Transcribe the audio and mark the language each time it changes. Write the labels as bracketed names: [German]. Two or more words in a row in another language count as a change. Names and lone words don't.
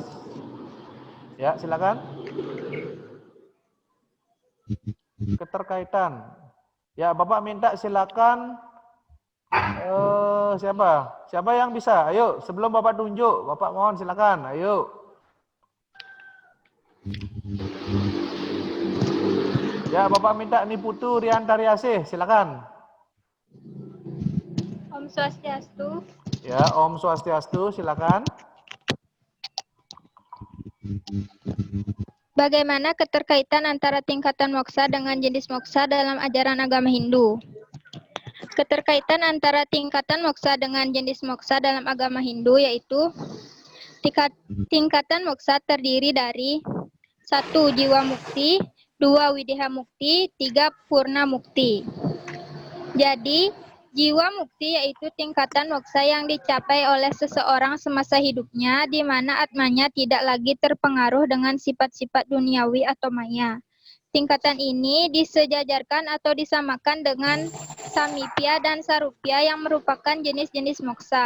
[Indonesian] Ya, silakan. Keterkaitan. Ya, Bapak minta silakan. Siapa yang bisa? Ayo, sebelum Bapak tunjuk, Bapak mohon silakan. Ayo. Ya, Bapak minta Niputu Riantari Asih, silakan. [Balinese] Om Swastiastu. Ya, Om Swastiastu, [Indonesian] silakan. Bagaimana keterkaitan antara tingkatan moksa dengan jenis moksa dalam ajaran agama Hindu? Keterkaitan antara tingkatan moksa dengan jenis moksa dalam agama Hindu yaitu tingkatan moksa terdiri dari 1. Jiwa mukti, 2. Wideha mukti, 3. Purna mukti. Jadi, jiwa mukti yaitu tingkatan moksa yang dicapai oleh seseorang semasa hidupnya di mana atmanya tidak lagi terpengaruh dengan sifat-sifat duniawi atau maya. Tingkatan ini disejajarkan atau disamakan dengan samipya dan sarupya yang merupakan jenis-jenis moksa.